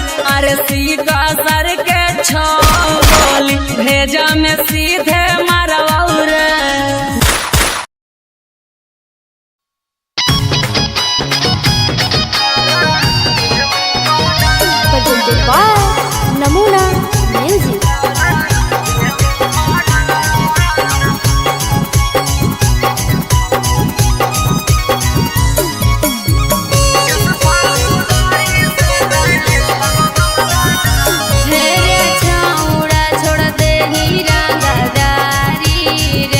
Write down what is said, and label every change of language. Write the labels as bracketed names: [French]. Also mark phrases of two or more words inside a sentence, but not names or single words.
[Magahi] अरे सीका सर के 6 गोली भेजा में सीधे मरवाऊ रे। [English] presented by Namuna Music. [Magahi] मेरे छाउड़ा छोड़ दे हीरा गदारी रे।